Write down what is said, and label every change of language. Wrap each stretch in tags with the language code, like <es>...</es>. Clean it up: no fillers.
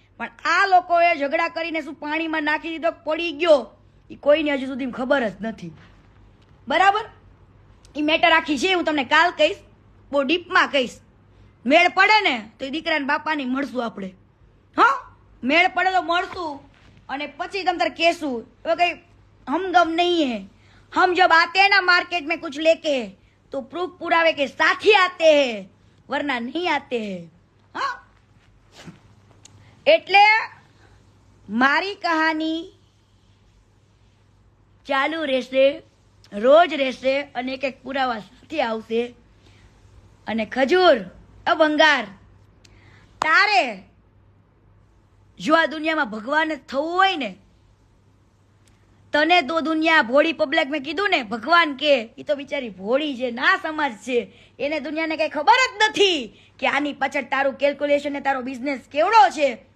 <gu>પણ આ લોકોએ ઝઘડા કરીને શું પાણીમાં નાખી દીધો, પડી ગયો, એ કોઈને હજુ સુધી ખબર જ નથી. બરાબર? એ મેટર આખી છે, હું તમને કાલ કહીશ, બહુ ડીપમાં કહીશ. મેળ પડે ને તો એ દીકરાને બાપાની મળશું આપણે. હા, મેળ પડે તો મળશું અને પછી તમ તાર કહેશું. હવે કઈ હમગમ નહીં હે.</gu> <hi>हम जब आते हैं ना मार्केट में कुछ लेके तो प्रूफ पुरावे के साथ ही आते हैं, वरना नहीं आते हैं.</hi> <gu>हाँ, એટલે મારી કહાની ચાલુ રહેશે, રોજ રહેશે અને એક એક પુરાવા સાથે આવશે. અને ખજૂર ભંગાર, તારે જો આ દુનિયામાં ભગવાન જ થવું હોય ને, તને તો દુનિયા ભોળી પબ્લિક મેં કીધું ને, ભગવાન કે એ તો બિચારી ભોળી છે, ના સમાજ છે, એને દુનિયાને કઈ ખબર જ નથી કે આની પાછળ તારું કેલ્ક્યુલેશન ને તારો બિઝનેસ કેવડો છે.</gu>